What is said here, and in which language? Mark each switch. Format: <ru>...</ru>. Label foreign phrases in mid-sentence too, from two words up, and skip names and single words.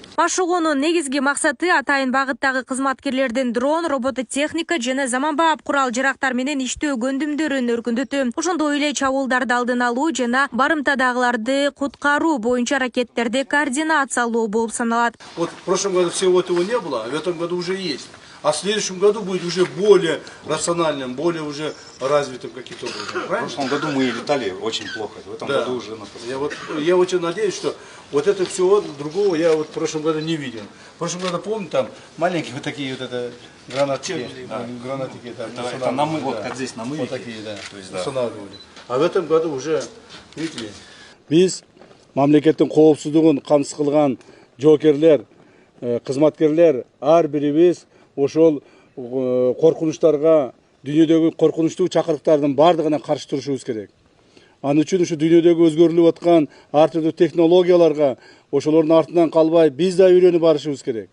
<ky>Машыгуунун негизги максаты атайын багыттагы кызматкерлердин дрон, робототехника жана заманбап курал-жарактар менен иштөө көндүмдөрүн өркүндөтүү. Ошондой эле чабуулдарды алдын алуу жана барымтадагыларды куткаруу боюнча аракеттерди координациялоо болуп саналат.</ky> <ru>Вот в прошлом году всего этого не было, а в этом году уже есть. А в следующем году будет уже более рациональным, более уже развитым каким-то образом. В прошлом году мы летали очень плохо, в этом году уже я очень надеюсь, что вот это всего другого я вот в прошлом году не видел. В прошлом году, помню, там маленькие вот такие вот это гранатики, гранатики, это намы, вот как здесь намы. Вот такие, да, то есть, устанавливали. А в этом году уже, видите,</ru> <ky>биз мамлекеттин коопсуздугун камсыз кылган жоокерлер, кызматкерлер ар бирибиз ошол коркунучтарга, дүйнөдөгү коркунучтуу чакырыктардын бардыгына каршы турушубуз керек. Анын үчүн ушу дүйнөдөгү өзгөрүлүп аткан ар түрдүү технологияларга ошолордун артынан калбай биз да үйрөнүп барышыбыз керек.</ky>